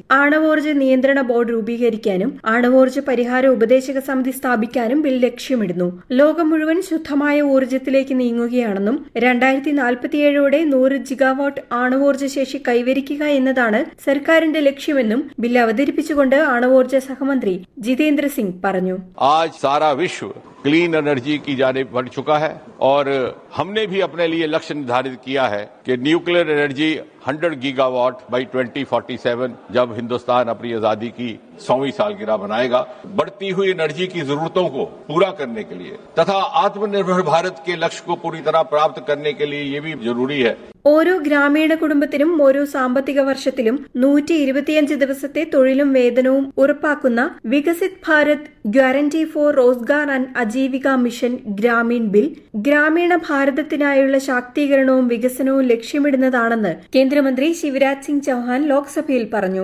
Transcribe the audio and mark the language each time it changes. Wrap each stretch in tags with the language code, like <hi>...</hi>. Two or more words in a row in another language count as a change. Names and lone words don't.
<ml>ആണവോർജ്ജ നിയന്ത്രണ ബോർഡ് രൂപീകരിക്കാനും ആണവോർജ്ജ പരിഹാര ഉപദേശക സമിതി സ്ഥാപിക്കാനും ബിൽ ലക്ഷ്യമിടുന്നു. ലോകം മുഴുവൻ ശുദ്ധമായ ഊർജ്ജത്തിലേക്ക് നീങ്ങുകയാണെന്നും 2047ഓടെ 100 ജിഗാവാട്ട് ആണവോർജ്ജ ശേഷി കൈവരിക്കുക എന്നതാണ് സർക്കാരിന്റെ ലക്ഷ്യമെന്നും ബിൽ അവതരിപ്പിച്ചുകൊണ്ട് ആണവോർജ്ജ സഹമന്ത്രി ജിതേന്ദ്ര സിംഗ് പറഞ്ഞു.</ml> <hi>आज सारा विश्व</hi> <en>clean energy</en> <hi>की जानिब बढ़ चुका है और हमने भी अपने लिए लक्ष्य निर्धारित किया है कि</hi> <en>nuclear energy 100 gigawatt by 2047</en> <hi>जब हिंदुस्तान अपनी आजादी की 100वीं सालगिरह मनाएगा, बढ़ती हुई एनर्जी की जरूरतों को पूरा करने के लिए तथा आत्मनिर्भर भारत के लक्ष्य को पूरी तरह प्राप्त करने के लिए ये भी जरूरी है.</hi> <ml>ഓരോ ഗ്രാമീണ കുടുംബത്തിനും ഓരോ സാമ്പത്തിക വർഷത്തിലും 125 ദിവസത്തെ തൊഴിലും വേതനവും ഉറപ്പാക്കുന്ന വികസിത് ഭാരത് ഗ്യാരണ്ടി ഫോർ റോസ്ഗാർ ആൻഡ് അജീവിക മിഷൻ ഗ്രാമീൺ ബിൽ ഗ്രാമീണ ഭാരതത്തിനായുള്ള ശാക്തീകരണവും വികസനവും ലക്ഷ്യമിടുന്നതാണെന്ന് കേന്ദ്രമന്ത്രി ശിവരാജ് സിംഗ് ചൌഹാൻ ലോക്സഭയിൽ പറഞ്ഞു.</ml>